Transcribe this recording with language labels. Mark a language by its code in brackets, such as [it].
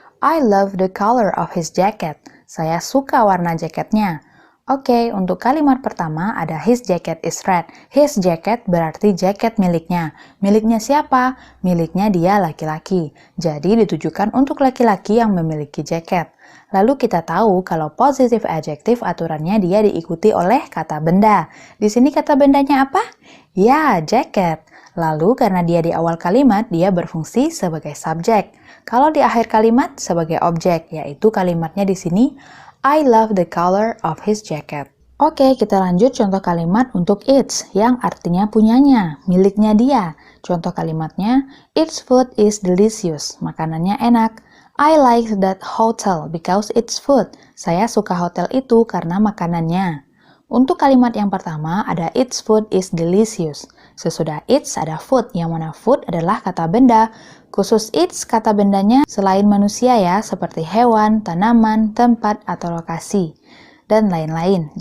[en] I love the color of his jacket. [id] Saya suka warna jaketnya. Oke, untuk kalimat pertama ada [en] his jacket is red. [id] His jacket berarti jaket miliknya. Miliknya siapa? Miliknya dia laki-laki. Jadi ditujukan untuk laki-laki yang memiliki jaket. Lalu kita tahu kalau positive adjective aturannya dia diikuti oleh kata benda. Di sini kata bendanya apa? Ya, jacket. Lalu karena dia di awal kalimat, dia berfungsi sebagai subjek. Kalau di akhir kalimat sebagai objek, yaitu kalimatnya di sini [en] I love the color of his jacket. [id] Oke, kita lanjut contoh kalimat untuk its yang artinya punyanya, miliknya dia. Contoh kalimatnya, [en] its food is delicious. [id] Makanannya enak. [en] I like that hotel because it's food. [id] Saya suka hotel itu karena makanannya. Untuk kalimat yang pertama ada [en] its food is delicious. [id] Sesudah its ada food, yang mana food adalah kata benda. Khusus its kata bendanya selain manusia ya, seperti hewan, tanaman, tempat, atau lokasi, dan lain-lain.